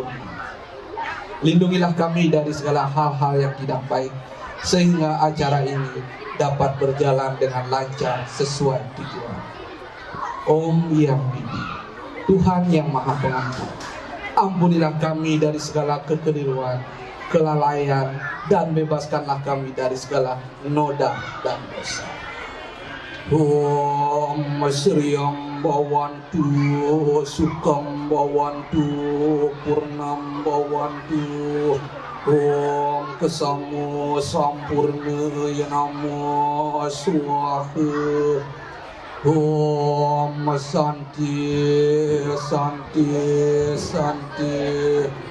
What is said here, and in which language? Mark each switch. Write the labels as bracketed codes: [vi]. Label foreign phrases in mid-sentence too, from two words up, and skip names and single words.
[id] Lindungilah kami dari segala hal-hal yang tidak baik, sehingga acara ini dapat berjalan dengan lancar sesuai tujuan. Om Yang Widi, Tuhan yang Maha Pengampun, ampunilah kami dari segala kekeliruan, kelalaian, dan bebaskanlah kami dari segala noda dan dosa. [sa] ॐ श्रियम् भवन्तु, सुखम् भवन्तु, पूर्णम् भवन्तु, ॐ क्षमु सम्पूर्ण यनमो स्वाहा, ॐ शान्ति शान्ति शान्ति,